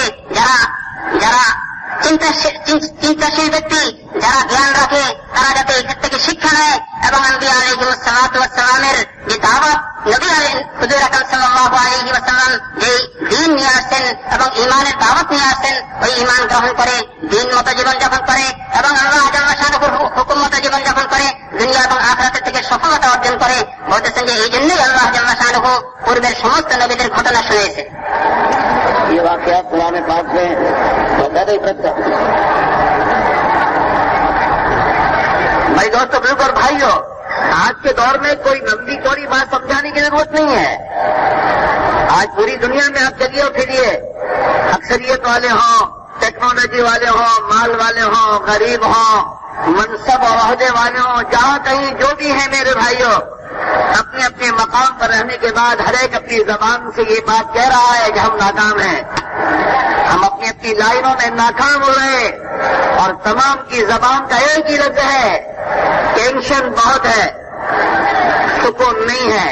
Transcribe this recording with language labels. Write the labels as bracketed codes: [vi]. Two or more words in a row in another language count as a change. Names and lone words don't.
[bn] যারা চিন্তাশীল ব্যক্তি, যারা জ্ঞান রাখে, তারা যাতে এখান থেকে শিক্ষা নেয় এবং [ar] الأنبياء عليه الصلاة والسلام [bn] যে দাওয়াত নবী হুজুর আকরাম [ar] صلى الله عليه وسلم [bn] যে দ্বীন নিয়ে আসছেন এবং ঈমানের দাওয়াত নিয়ে আসছেন, ওই ঈমান গ্রহণ করে দ্বীন মতো জীবন যাপন করে এবং [ar] الله جل شأنه [bn] হুকুম মতো জীবন যাপন করে দুনিয়া এবং আখিরাতের থেকে সফলতা অর্জন করে। বলতেছেন যে এই জন্যই [ar] الله جل شأنه [bn] পূর্বের সমস্ত নবীদের ঘটনা শুনিয়েছে। [ur] یہ واقعات قرآن پاک میں بہت عبرت کا۔ بھائی دوستو بزرگ اور بھائیو، آج کے دور میں کوئی لمبی چوڑی بات سمجھانے کی ضرورت نہیں ہے۔ آج پوری دنیا میں آپ چلیے پھریے، اکثریت والے ہوں، ٹیکنالوجی والے ہوں، مال والے ہوں، غریب ہوں، منصب اور عہدے والے ہوں، جہاں کہیں جو بھی ہیں میرے بھائیو، اپنے اپنے مقام پر رہنے کے بعد ہر ایک اپنی زبان سے یہ بات کہہ رہا ہے کہ ہم ناکام ہیں، ہم اپنی اپنی لائنوں میں ناکام ہو رہے ہیں، اور تمام کی زبان کا ایک ہی لفظ ہے، ٹینشن بہت ہے، سکون نہیں ہے۔